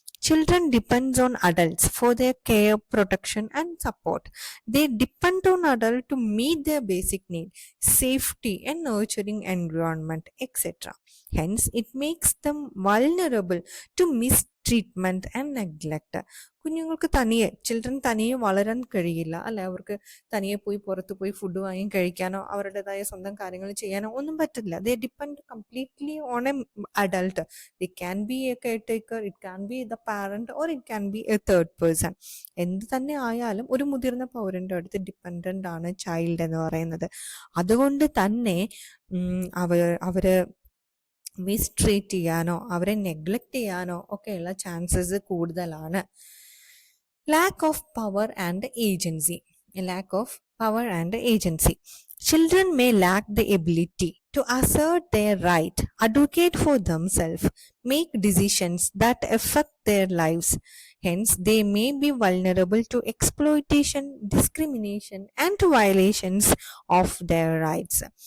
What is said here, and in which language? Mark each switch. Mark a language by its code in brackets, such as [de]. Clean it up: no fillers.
[en] Children depend on adults for their care, protection, and support. They depend on adults to meet their basic needs, safety, and nurturing environment, etc. Hence, it makes them vulnerable to treatment and neglect. [ml] കുഞ്ഞുങ്ങൾക്ക് തനിയെ children തനിയെ വളരാൻ കഴിയില്ല അല്ലെ, അവർക്ക് തനിയെ പോയി പുറത്ത് പോയി ഫുഡ് വാങ്ങി കഴിക്കാനോ അവരുടേതായ സ്വന്തം കാര്യങ്ങൾ ചെയ്യാനോ ഒന്നും പറ്റില്ല. [en] They depend completely on A adult. It can be A care taker, it can be the parent, or it can be A third person. [ml] എന്ത് തന്നെ ആയാലും ഒരു മുതിർന്ന പൗരൻ്റെ അടുത്ത് ഡിപ്പെൻഡൻ്റ് ആണ് ചൈൽഡ് എന്ന് പറയുന്നത്. അതുകൊണ്ട് തന്നെ അവര് മിസ്ട്രീറ്റ് ചെയ്യാനോ അവരെ നെഗ്ലക്റ്റ് ചെയ്യാനോ ഒക്കെയുള്ള ചാൻസസ് കൂടുതലാണ്. [en] Lack of power and agency. Lack of power and agency. Children may lack the ability to assert their right, advocate for themselves, make decisions that affect their lives. Hence, they may be vulnerable to exploitation, discrimination, and to violations of their rights.